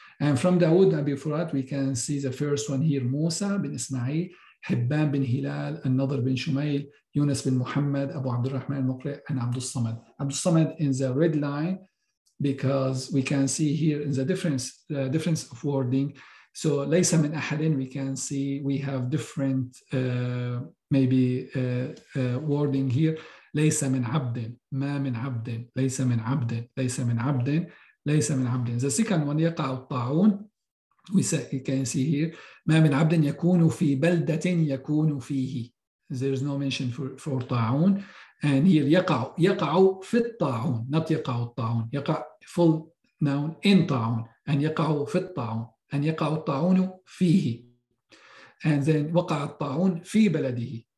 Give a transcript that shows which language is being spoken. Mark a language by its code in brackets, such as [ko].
[en] And from Dawood Abi Furat, we can see the first one here, Musa bin Ismail, Hibban bin Hilal, An-Nadr bin Shumail, Yunus bin Muhammad, Abu Abdurrahman al-Muqri, and Abdul Samad. Abdul Samad in the red line, because we can see here in the difference of wording. So [ar] ليس من أحد, [en] we can see we have different wording here. [ar] ليس من عبد, ما من عبد, ليس من عبد, ليس من عبد, ليس من عبد. [en] The second one, [ar] يقع الطاعون, [en] we can see here [ar] ما من عبد يكون في بلدة يكون فيه. [en] There is no mention for طاعون. And here [ar] يقع في الطاعون, not يقع الطاعون. يقع [en] full noun in [ar] طاعون, and يقع في الطاعون, and يقع الطاعون فيه. [en] And then [ar] وقع الطاعون في بلده.